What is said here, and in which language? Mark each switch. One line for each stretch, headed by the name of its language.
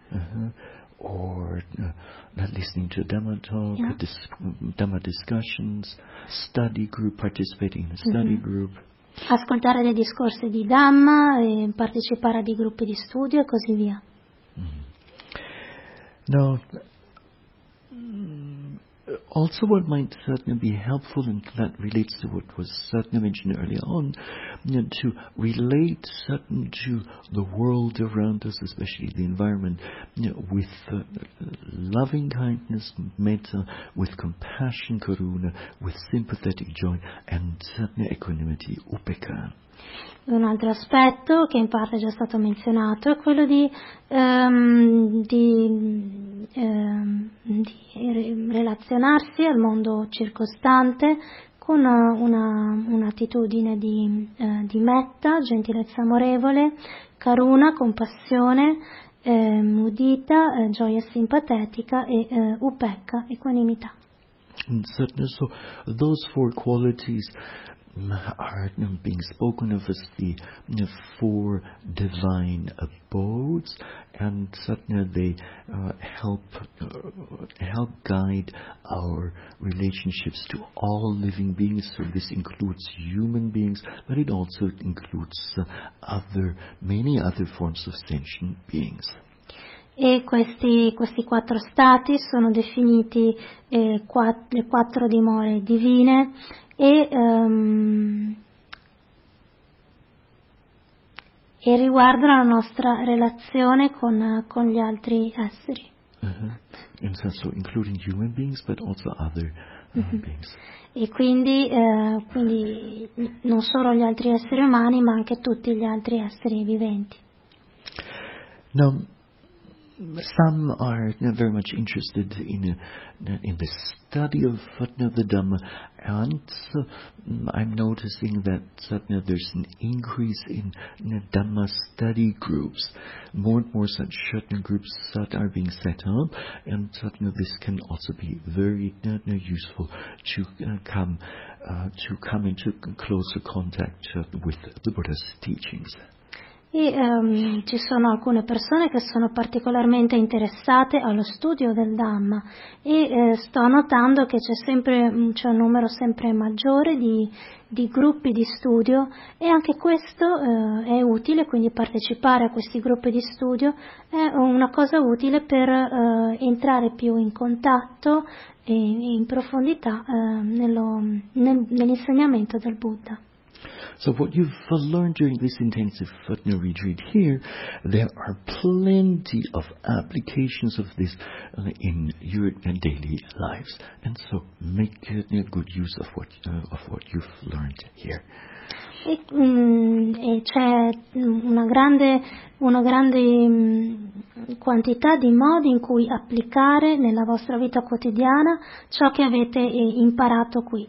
English: Uh-huh. Or listening to Dhamma talk, yeah. Dhamma discussions, study group, participating in a study mm-hmm. group.
Italian: Ascoltare dei discorsi di Dhamma e partecipare a dei gruppi di studio e così via. No.
English: Also, what might certainly be helpful, and that relates to what was certainly mentioned earlier on, to relate certain to the world around us, especially the environment, with loving kindness, metta, with compassion, karuna, with sympathetic joy, and certainly equanimity, upekkha.
Italian: Un altro aspetto che in parte è già stato menzionato è quello di relazionarsi al mondo circostante con un'attitudine di metta, gentilezza amorevole, karuna, compassione, mudita, gioia simpatetica e upekkha, equanimità.
English: So those four qualities are being spoken of as the four divine abodes, and they help guide our relationships to all living beings. So this includes human beings, but it also includes many other forms of sentient beings.
Italian: E questi quattro stati sono definiti le quattro dimore divine e riguardano la nostra relazione con gli altri esseri.
English: Uh-huh.
Italian: In senso,
English: including human beings, but also other beings.
Italian: E quindi non solo gli altri esseri umani, ma anche tutti gli altri esseri viventi.
English: Now, some are very much interested in the study of the Dhamma, and I'm noticing that there's an increase in Dhamma study groups. More and more such groups are being set up, and this can also be very useful to come into closer contact with the Buddha's teachings.
Italian: Ci sono alcune persone che sono particolarmente interessate allo studio del Dhamma e sto notando che c'è un numero sempre maggiore di gruppi di studio e anche questo è utile, quindi partecipare a questi gruppi di studio è una cosa utile per entrare più in contatto e in profondità nell'insegnamento del Buddha.
English: So what you've learned during this intensive Futna retreat here, there are plenty of applications of this in your daily lives. And so make good use of what you've learned here.
Italian: E c'è una grande quantità di modi in cui applicare nella vostra vita quotidiana ciò che avete imparato qui.